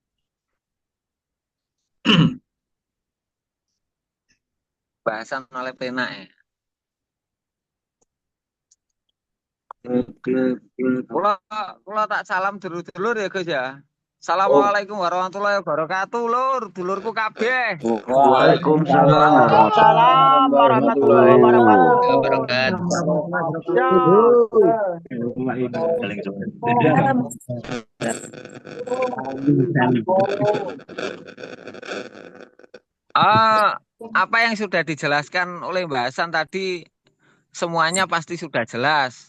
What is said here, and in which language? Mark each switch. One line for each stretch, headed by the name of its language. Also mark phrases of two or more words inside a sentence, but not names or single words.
Javanese: Bahasan oleh penak ya. Kula tak salam dulur-dulur ya, Gus ya.
Arabic: السلام عليكم ورحمة الله وبركاته, Lur.
Javanese: Dulurku kabeh.
Arabic: Waalaikumsalam وعليكم السلام ورحمة الله وبركاته. Wabarakatuh.
Indonesian: Apa yang sudah dijelaskan oleh Mbak Hasan tadi semuanya pasti sudah jelas.